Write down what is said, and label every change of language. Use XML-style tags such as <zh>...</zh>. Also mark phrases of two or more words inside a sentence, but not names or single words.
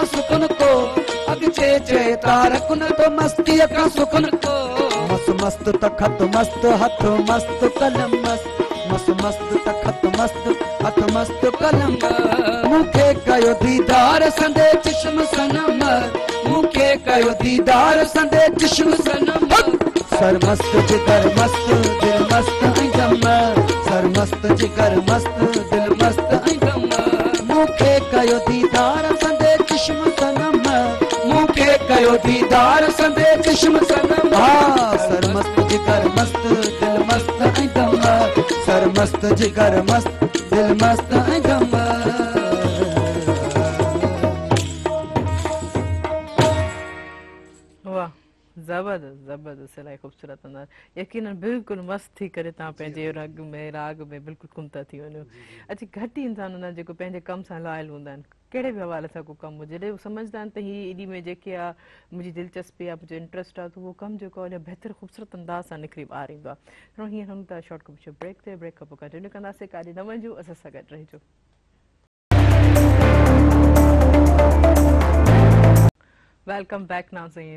<sd>सुखन को अगते चए तारक न तो मस्ती अखा सुखन को मस्त मस्त तखत मस्त हथ मस्त कलम मस्त मस्त मस्त तखत मस्त हथ मस्त कलम मूंखे कयो दीदार संदे चश्म सनम मूंखे कयो दीदार संदे चश्म सनम सर मस्त जिगर मस्त दिल मस्त ऐं दम मस्त जिगर मस्त दिल मस्त ऐं गम मूंखे कयो दीदार संदे चश्म सनम मूंखे कयो दीदार संदे चश्म सनम हा सर मस्त जिगर मस्त दिल मस्त ऐं गम सर मस्त जिगर मस्त दिल मस्त ऐं गम वाह ज़बरदस्त ज़बरदस्त इलाही ख़ूबसूरत अंदाज़ यकीनन बिल्कुलु मस्तु थी करे तव्हां पंहिंजे राग में बिल्कुलु गुम था थी वञो अच्छा घटि ई इंसान हूंदा आहिनि जेको पंहिंजे कम सां लायल हूंदा आहिनि कहिड़े बि हवाले सां को कमु हुजे जॾहिं हू सम्झंदा आहिनि त हीअ एॾी में जेके आहे मुंहिंजी दिलचस्पी आहे मुंहिंजो इंट्रस्ट आहे त उहो कमु जेको आहे बहितर ख़ूबसूरत अंदाज़ सां निकिरी ॿाहिरि ईंदो आहे हीअं हूं था शॉर्ट कुझु ब्रेक ते ब्रेक खां पोइ कंटिन्यू कंदासीं काॾे न वञिजो असां सां गॾु रहिजो</sd> <en>welcome back</en> <sd>नाज़रीन</sd>